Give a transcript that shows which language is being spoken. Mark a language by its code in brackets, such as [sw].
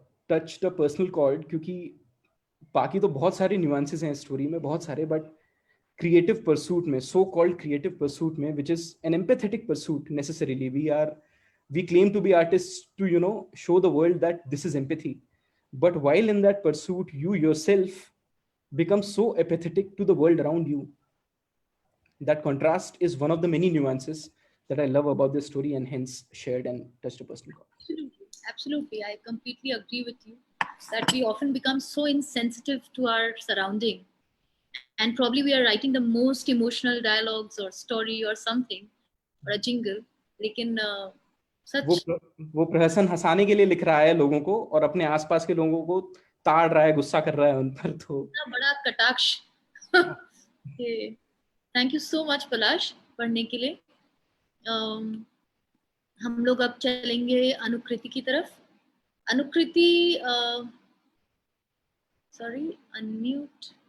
[en] touch the personal chord, [hi] क्योंकि बाकी तो बहुत सारे [en] Nuances हैं story में, बहुत सारे, बट क्रिएटिव परसूट में, सो कॉल्ड क्रिएटिव परसूट में, which is an empathetic pursuit necessarily, we claim to be artists to show the world that this is empathy, but while in that pursuit you yourself become so apathetic to the world around you. That contrast is one of the many nuances that I love about this story, and hence shared and touched a personal chord. Absolutely, I completely agree with you that we often become so insensitive to our surrounding, and probably we are writing the most emotional dialogues or story or something or a jingle, [hi] लेकिन सच वो प्रहसन हंसाने के लिए लिख रहा है लोगों को और अपने आसपास के लोगों को ताड़ रहा है, गुस्सा कर रहा है उन पर, तो बड़ा कटाक्ष। थैंक यू सो मच पलाश पढ़ने के लिए। हम लोग अब चलेंगे अनुकृति की तरफ। अनुकृति, सॉरी अनम्यूट।